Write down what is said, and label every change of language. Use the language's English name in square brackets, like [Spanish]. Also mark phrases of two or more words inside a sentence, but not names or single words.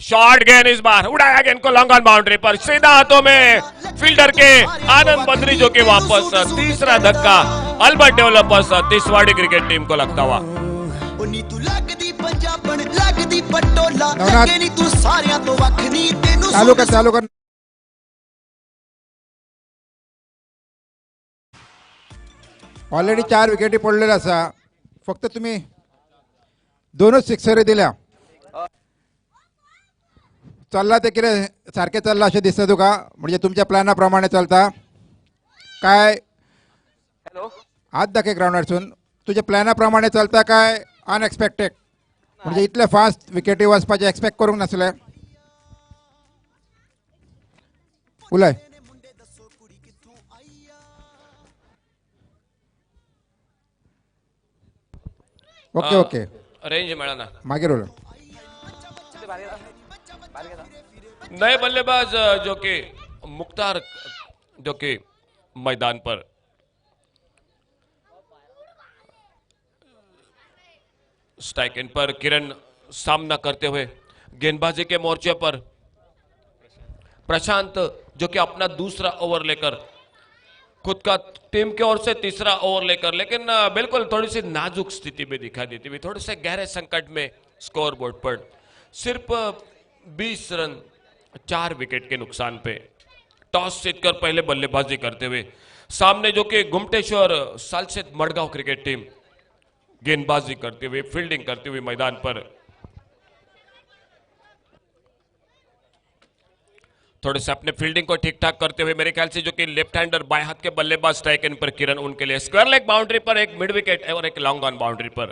[Hindi] शॉर्ट गेंद, इस बार उड़ाया गेंद को [English] long on [Hindi] बाउंड्री पर, सीधा हाथों में फील्डर के आनंद बद्री जो कि वापस। तीसरा धक्का अल्बर्ट डेवलपर्स तिसवाड़ी [English] cricket team [Hindi] को लगता हुआ। [Konkani] चालू कर। ऑलरेडी 4 विकेटी पडलेल्या असा, फक्त तुम्ही 2 सिक्सरी दिल्या। चालला ते किरे सारखे चालला असे दिसतं तुका, म्हणजे तुमच्या प्लॅनाप्रमाणे चालता काय? Hello. हात दाखवे ग्राउंडवरसून, तुझ्या प्लॅनाप्रमाणे चालता काय अनएक्सपेक्टेड? म्हणजे इतले फास्ट विकेटी वचपाचे एक्सपेक्ट करूंक नासले। उलय [English] okay okay, [Konkani] रेंज मिळा ना। मागे रोल। [Hindi] नए बल्लेबाज जो कि मुख्तार जो कि मैदान पर। [English] strike end [Hindi] पर किरण सामना करते हुए। गेंदबाजी के मोर्चे पर प्रशांत जो कि अपना दूसरा ओवर लेकर, खुद का टीम की ओर से तीसरा ओवर लेकर, लेकिन बिल्कुल थोड़ी सी नाजुक स्थिति में दिखाई देती हुई, थोड़े से गहरे संकट में [English] score board [Hindi] पर। सिर्फ 20 रन 4 विकेट के नुकसान पे टॉस जीतकर पहले बल्लेबाजी करते हुए। सामने जो कि गुमटेश्वर सालसेत मडगांव [English] cricket team [Hindi] गेंदबाजी करते हुए, फील्डिंग करते हुए मैदान पर। थोड़े से अपने फील्डिंग को ठीक ठाक करते हुए, मेरे ख्याल से जो कि [English] left hander [Hindi] बाएं हाथ के बल्लेबाज [English] strike end [Hindi] पर किरण, उनके लिए [English] square leg boundary [Hindi] पर एक [English] mid wicket [Hindi] और एक [English] long on boundary [Hindi] पर।